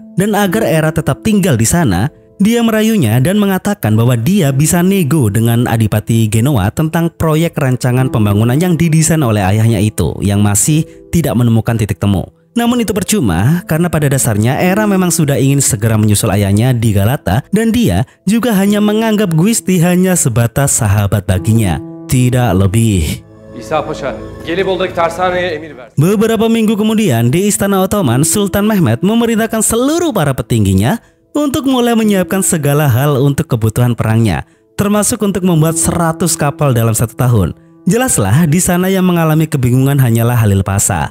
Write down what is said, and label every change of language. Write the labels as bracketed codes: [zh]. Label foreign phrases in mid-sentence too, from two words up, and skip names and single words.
[id] Dan agar Era tetap tinggal di sana, dia merayunya dan mengatakan bahwa dia bisa nego dengan Adipati Genoa tentang proyek rancangan pembangunan yang didesain oleh ayahnya itu, yang masih tidak menemukan titik temu. Namun itu percuma karena pada dasarnya Era memang sudah ingin segera menyusul ayahnya di Galata dan dia juga hanya menganggap Giusti hanya sebatas sahabat baginya, tidak lebih. [tr] İsa Paşa, Gelibolu'daki tersaneye emir ver. [id] Beberapa minggu kemudian di Istana Ottoman, Sultan Mehmed memerintahkan seluruh para petingginya untuk mulai menyiapkan segala hal untuk kebutuhan perangnya, termasuk untuk membuat 100 kapal dalam 1 tahun. Jelaslah di sana yang mengalami kebingungan hanyalah Halil Pasha.